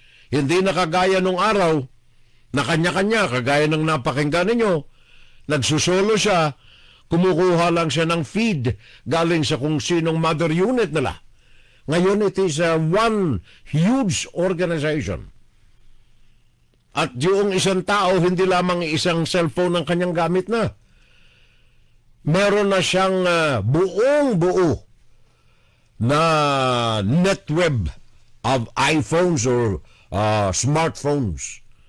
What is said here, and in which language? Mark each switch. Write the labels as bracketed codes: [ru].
[tl] Hindi na kagaya nung araw na kanya-kanya, kagaya ng napakinggan ninyo, nagsusolo siya, kumukuha lang siya ng feed galing sa kung sinong mother unit nila. [en] Ngayon, it is one huge organization. [tl] At yung isang tao, hindi lamang isang cellphone ang kanyang gamit na. Meron na siyang buong-buo na netweb [en] of iPhones or smartphones.